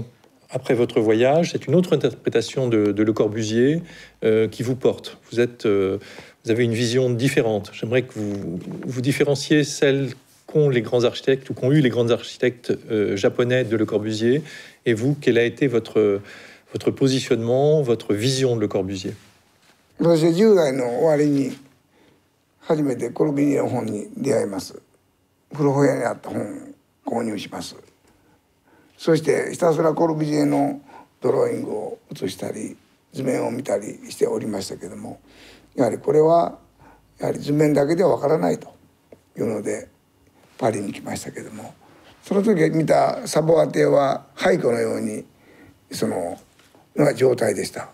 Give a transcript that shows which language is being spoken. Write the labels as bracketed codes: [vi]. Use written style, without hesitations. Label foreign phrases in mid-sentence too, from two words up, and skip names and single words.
[fr] Après votre voyage, c'est une autre interprétation de Le Corbusier qui vous porte. Vous avez une vision différente. J'aimerais que vous différenciez celle qu'ont les grands architectes ou qu'ont eu les grands architectes japonais de Le Corbusier, et vous, quel a été votre positionnement, votre vision de Le Corbusier? [ja] 私は10代の終わりに初めてコルビュジエの本に出会います。古本屋にあった本を購入します。そしてひたすらコルビュジエのドローイングを写したり図面を見たりしておりましたけども、やはりこれはやはり図面だけではわからないというのでパリに来ましたけども、その時見たサボア邸は廃墟のようにその状態でした。